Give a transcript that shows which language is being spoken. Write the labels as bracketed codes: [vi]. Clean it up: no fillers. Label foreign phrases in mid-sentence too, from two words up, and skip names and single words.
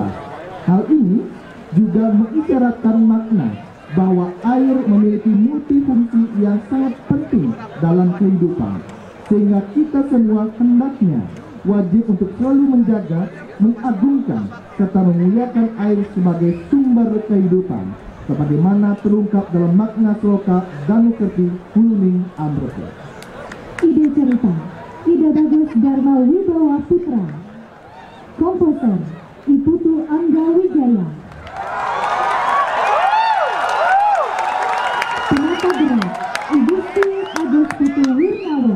[id] Hal ini juga mengisyaratkan makna bahwa air memiliki multifungsi yang sangat penting dalam kehidupan, sehingga kita semua hendaknya wajib untuk selalu menjaga, mengagungkan, serta memuliakan air sebagai sumber kehidupan, sebagaimana terungkap dalam makna sloka Danu Kerti Huluning Amroko. Ide cerita Ida Bagus Dharma Wibawa Putra. Komposer Iputu Angga Wijaya. Penata gerak Igusti Agus Putu Wirnawa.